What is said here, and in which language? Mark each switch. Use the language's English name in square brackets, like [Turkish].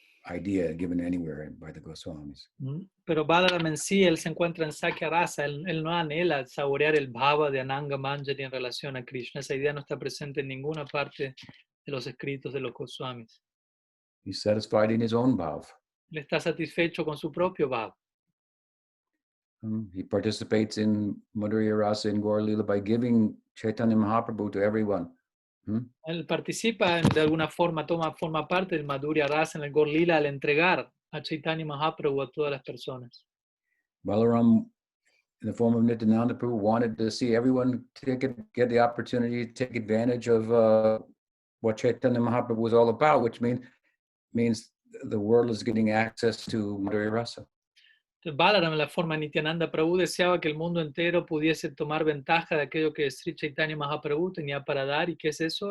[English] idea given anywhere by the Goswamis. [Spanish] Pero Balaram en sí, él se encuentra en sakhya rasa, él no anhela saborear el bhava de Ananga Manjari en relación a Krishna. Esa idea no está presente en ninguna parte de los escritos de los Goswamis. [English] He's satisfied in his own bhav. [Spanish] Él está satisfecho con su propio bhava. [English] He participates in Madhurya Rasa and Gaur Lila by giving Chaitanya Mahaprabhu to everyone. [Spanish] Él participa de alguna forma, forma parte del Madhurya Rasa en el Gaur Lila al entregar a Chaitanya Mahaprabhu a todas las personas. [English] Balaram, in the form of Nityananda Prabhu, wanted to see everyone get the opportunity to take advantage of what Chaitanya Mahaprabhu was all about, which means the world is getting access to Madhurya Rasa. [Spanish] Entonces, Balaram, en la forma de Nityananda Prabhu, deseaba que el mundo entero pudiese tomar ventaja de aquello que Sri Chaitanya Mahaprabhu tenía para dar. ¿Y qué es eso?